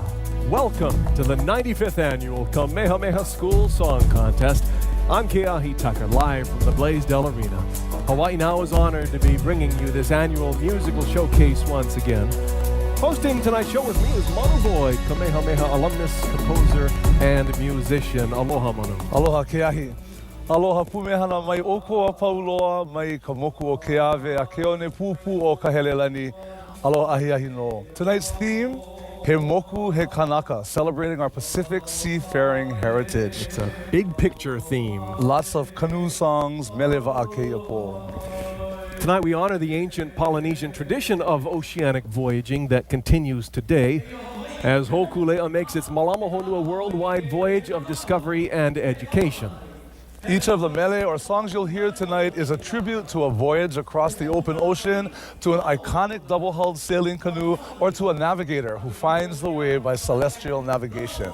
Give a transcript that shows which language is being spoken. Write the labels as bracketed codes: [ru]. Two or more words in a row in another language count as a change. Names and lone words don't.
[en] Welcome to the 95th Annual Kamehameha School Song Contest. I'm Keahi Tucker, live from the Blaisdell Arena. Hawaii Now is honored to be bringing you this annual musical showcase once again. Hosting tonight's show with me is Manu Boyd, Kamehameha alumnus, composer, and musician. Aloha, Manu. Aloha, Keahi. [haw] Aloha pumehana mai okoa pauloa mai ka moku o Keawe a keone pupu o ka helelani. Aloha ahi ahi no. [en] Tonight's theme, He Moku He Kanaka, celebrating our Pacific seafaring heritage. It's a big picture theme. Lots of canoe songs, [haw] mele va'ake po. [en] Tonight we honor the ancient Polynesian tradition of oceanic voyaging that continues today as Hokulea makes its Malama Honua worldwide voyage of discovery and education. Each of the mele or songs you'll hear tonight is a tribute to a voyage across the open ocean, to an iconic double-hulled sailing canoe, or to a navigator who finds the way by celestial navigation.